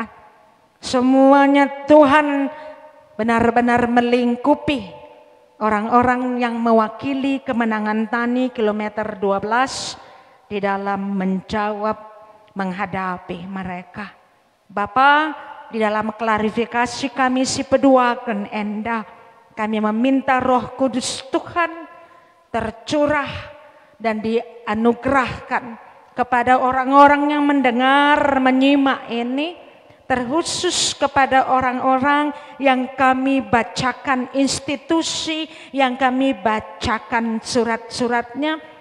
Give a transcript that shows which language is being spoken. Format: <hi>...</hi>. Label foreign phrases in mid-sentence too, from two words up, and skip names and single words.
<id>Semuanya Tuhan benar-benar melingkupi orang-orang yang mewakili kemenangan Tani kilometer 12 di dalam menjawab menghadapi mereka. Bapa, di dalam klarifikasi kami</id> <btx>si peduakan enda,</btx> <id>kami meminta Roh Kudus Tuhan tercurah dan dianugerahkan kepada orang-orang yang mendengar, menyimak ini, terkhusus kepada orang-orang yang kami bacakan institusi, yang kami bacakan surat-suratnya,</id>